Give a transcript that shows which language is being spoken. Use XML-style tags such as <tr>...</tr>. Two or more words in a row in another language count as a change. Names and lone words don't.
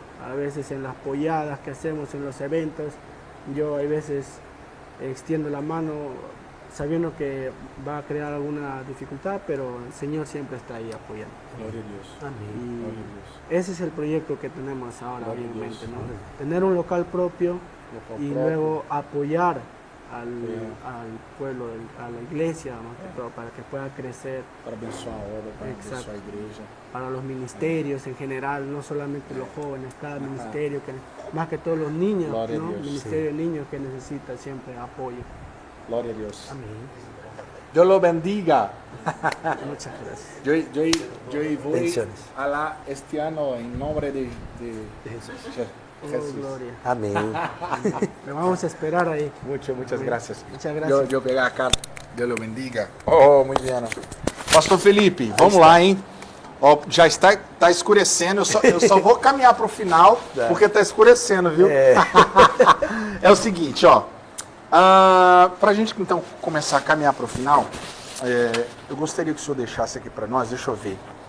<es>A veces en las polladas que hacemos en los eventos, yo a veces extiendo la mano sabiendo que va a crear alguna dificultad, pero el Señor siempre está ahí apoyando. Gloria a Dios. Amén. Gloria a Dios. Ese es el proyecto que tenemos ahora Gloria a en Dios. mente, ¿no? Tener un local propio y luego apoyar al pueblo, a la iglesia, más que todo, para que pueda crecer,</es> <pt>Para abençoar a obra, para</pt> <es>Exacto.</es> <pt>abençoar a igreja.</pt> <es>para los ministerios en general, no solamente los jóvenes, cada ministerio, más que todos los niños, Gloria a ¿no? Dios, Ministerio de niños que necesita siempre apoyo.</es> <pt>Glória a Deus.</pt> <es>Amén. Deus lo bendiga. Muchas gracias. Yo voy Bendiciones. a la este año en nombre de Jesús. Oh, Jesús. gloria. Amém. Le vamos a esperar ahí. Muchas Amén. gracias. Muchas gracias.</es> <pt>Eu pegar a carta. Deus</pt> <es>lo bendiga.</es> <pt>Oh, muito bem. Pastor Felipe, vamos lá, hein? Ó, já está escurecendo, eu só vou caminhar para o final, porque está escurecendo, viu? É o seguinte, ó. Para a gente então começar a caminhar para o final, eu gostaria que o senhor deixasse aqui para nós, deixa eu ver.</pt>